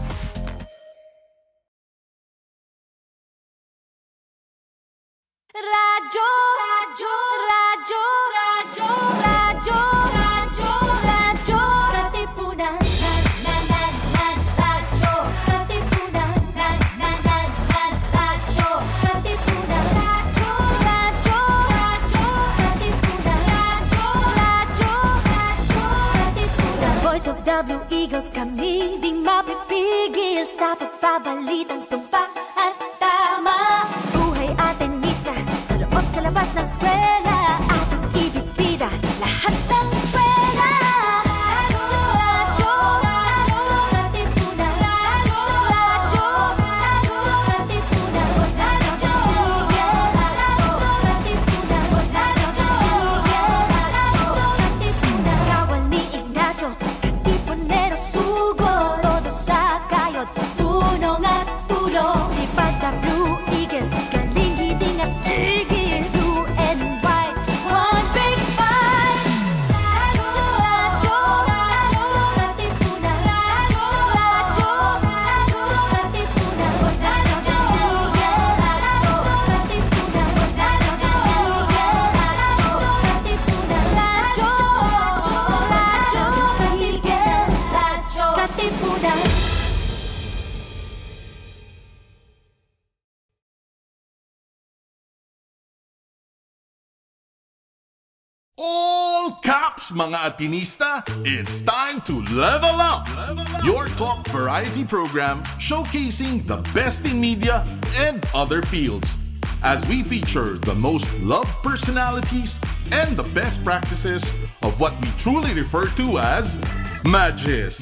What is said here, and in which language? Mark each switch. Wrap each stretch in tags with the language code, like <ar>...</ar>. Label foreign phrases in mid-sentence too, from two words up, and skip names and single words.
<tl>Radyo, radyo, radyo, radyo, radyo, radyo, radyo, Katipunan, radyo, Katipunan, radyo, Katipunan, radyo, radyo, radyo, Katipunan, radyo, Katipunan.</tl> <en>Voice of the Eagle,</en> <tl>kami di mapipigil sa pagbabalitang tumpak at tama. Buhay Atenista, sa loob sa labas ng eskwela, ating ibibida lahat ng eskwela. Radyo, radyo, Katipunan, radyo, Katipunan, radyo, Katipunan, Katipunan. Kawal ni Ignacio, Katipunero sugo, todo sa kayod, tunong at tulong. Lipad na Blue Eagle, galing giting at tigil,</tl> <en>blue and white, one big fight.</en> <tl>Radyo, radyo, Katipunan, radyo, Katipunan, Katipunan.</tl> <en>All Kaps,</en> <tl>mga Atenista,</tl> <en>it's time to level up! Your top variety program showcasing the best in media and other fields. As we feature the most loved personalities and the best practices of what we truly refer to as Magis.</en>